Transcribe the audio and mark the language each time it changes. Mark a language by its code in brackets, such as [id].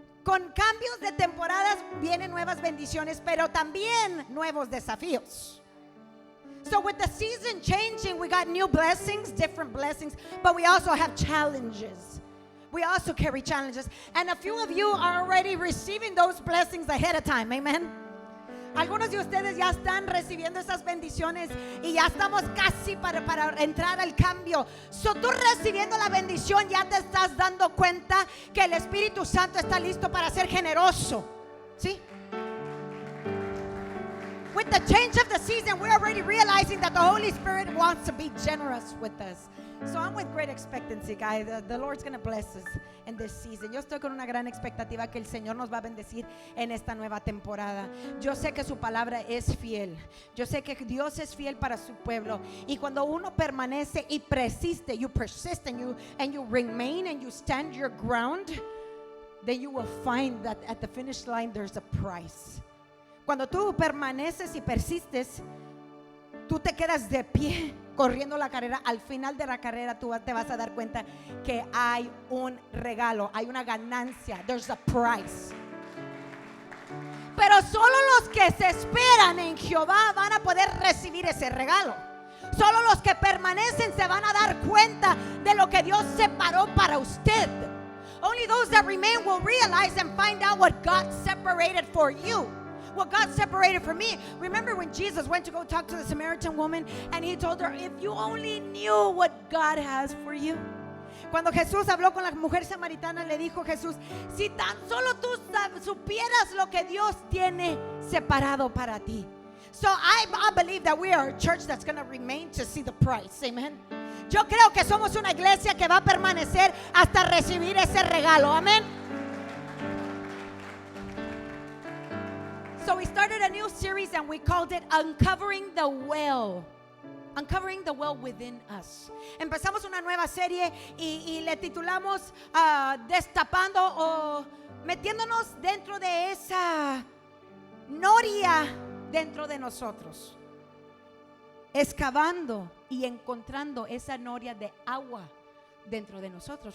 [es] con cambios de temporadas vienen nuevas bendiciones, pero también nuevos desafíos. [en] So with the season changing, we got new blessings, different blessings, but we also have challenges. We also carry challenges. And a few of you are already receiving those blessings ahead of time. Amen. [es] Algunos de ustedes ya están recibiendo esas bendiciones y ya estamos casi para entrar al cambio. So tú recibiendo la bendición ya te estás dando cuenta que el Espíritu Santo está listo para ser generoso. ¿Sí? [en] With the change of the season, we're already realizing that the Holy Spirit wants to be generous with us. So I'm with great expectancy, guys. The Lord's going to bless us in this season. [es] Yo estoy con una gran expectativa que el Señor nos va a bendecir en esta nueva temporada. Yo sé que su palabra es fiel. Yo sé que Dios es fiel para su pueblo. Y cuando uno permanece y persiste, [en] you persist and you remain and you stand your ground, then you will find that at the finish line there's a price. [es] Cuando tú permaneces y persistes, tú te quedas de pie corriendo la carrera. Al final de la carrera tú te vas a dar cuenta que hay un regalo, hay una ganancia. [en] There's a price. [es] Pero solo los que se esperan en Jehová van a poder recibir ese regalo. Solo los que permanecen se van a dar cuenta de lo que Dios separó para usted. [en] Only those that remain will realize and find out what God separated for you. What God separated for me. Remember when Jesus went to go talk to the Samaritan woman and he told her, if you only knew what God has for you. [es] Cuando Jesús habló con la mujer samaritana, le dijo Jesús, si tan solo tú supieras lo que Dios tiene separado para ti. [en] So I believe that we are a church that's going to remain to see the price. Amen. [es] Yo creo que somos una iglesia que va a permanecer hasta recibir ese regalo. Amén. [en] So we started a new series and we called it Uncovering the Well. Uncovering the Well Within Us. [es] Empezamos una nueva serie y le titulamos Destapando o metiéndonos dentro de esa noria dentro de nosotros. Excavando y encontrando esa noria de agua dentro de nosotros.